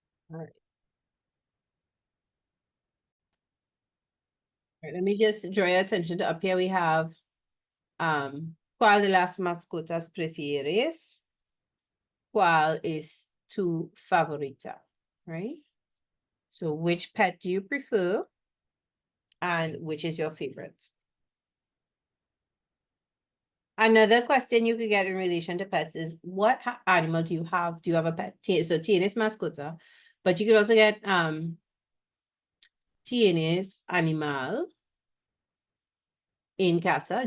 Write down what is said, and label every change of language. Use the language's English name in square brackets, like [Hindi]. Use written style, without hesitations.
[English] All right. All right, let me just draw your attention to up here. We have [Spanish] ¿cuál de las mascotas prefieres? ¿Cuál es tu favorita? [English] Right? So which pet do you prefer? And which is your favorite? Another question you could get in relation to pets is what animal do you have? Do you have a pet? So [Spanish] tienes mascota, [English] but you could also get [Spanish] tienes animal [English] in casa.